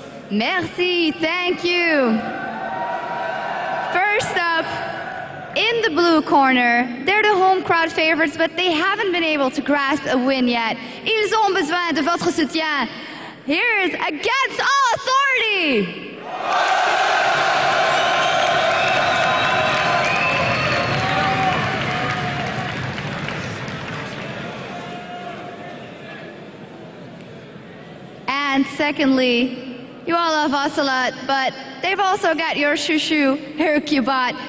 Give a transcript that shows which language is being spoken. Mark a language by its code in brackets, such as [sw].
[fr] Merci, [en] thank you. First up, in the blue corner, they're the home crowd favorites, but they haven't been able to grasp a win yet. [fr] Ils ont besoin de votre soutien. [en] Here's Against All Authority. And secondly, you all love us a lot, but they've also got your shoo-shoo, Hercubot.